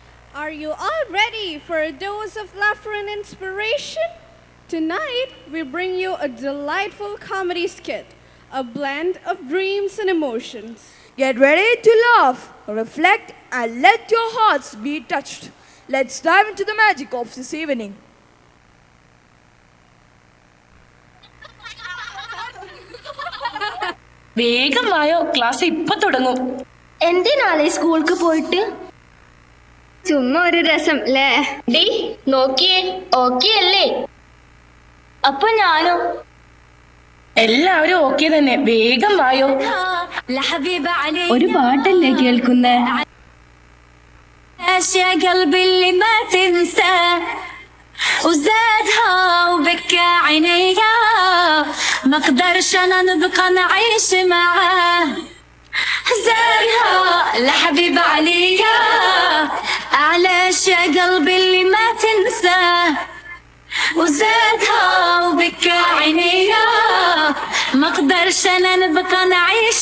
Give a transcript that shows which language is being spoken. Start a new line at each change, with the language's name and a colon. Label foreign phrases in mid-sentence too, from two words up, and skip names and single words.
English: Are you all ready for a dose of laughter and inspiration? Tonight, we bring you a delightful comedy skit, a blend of dreams and emotions. Get ready to laugh, reflect, and let your hearts be touched. Let's dive into the magic of this evening.
Malayalam: വേഗം വായോ, ക്ലാസ് ഇപ്പൊ തുടങ്ങും. എന്തിനാളെ സ്കൂൾക്ക് പോയിട്ട്? ചുമ്മാ ഒരു രസം അല്ലേ? ഡേ നോക്കിയേ, ഓക്കെ അല്ലേ? അപ്പൊ ഞാനോ? എല്ലാവരും ഓക്കെ തന്നെ, വേഗം വായോ. ഒരു പാട്ടല്ലേ കേൾക്കുന്നേ?
Arabic: قلبي اللي ما تنسى وزادها وبكى عينيا ما اقدرش انا نبقى نعيش معاه زادها لحبيب عليا علاش يا قلبي اللي ما تنسى وزادها وبكى عينيا ما اقدرش انا نبقى نعيش